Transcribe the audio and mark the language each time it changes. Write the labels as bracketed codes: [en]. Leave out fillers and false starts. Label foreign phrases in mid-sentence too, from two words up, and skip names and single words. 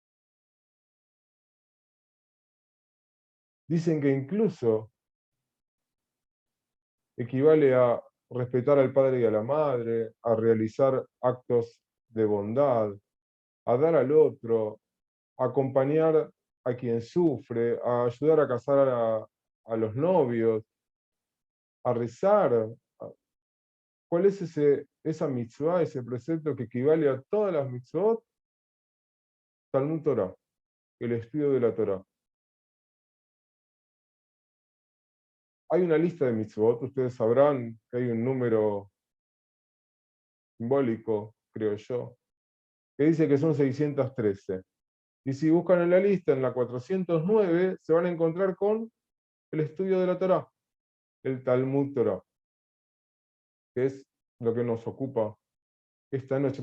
[es] Dicen que incluso equivale a respetar al padre y a la madre, a realizar actos de bondad, a dar al otro, a acompañar a quien sufre, a ayudar a casar a los novios, a rezar. ¿Cuál es esa mitzvah, ese precepto que equivale a todas las mitzvot? [he] תלמוד תורה, [es] el estudio de la Torah. Hay una lista de mitzvot, ustedes sabrán que hay un número simbólico, creo yo, que dice que son 613. Y si buscan en la lista, en la 409, se van a encontrar con el estudio de la Torah, el [he] תלמוד תורה, [es] que es lo que nos ocupa esta noche.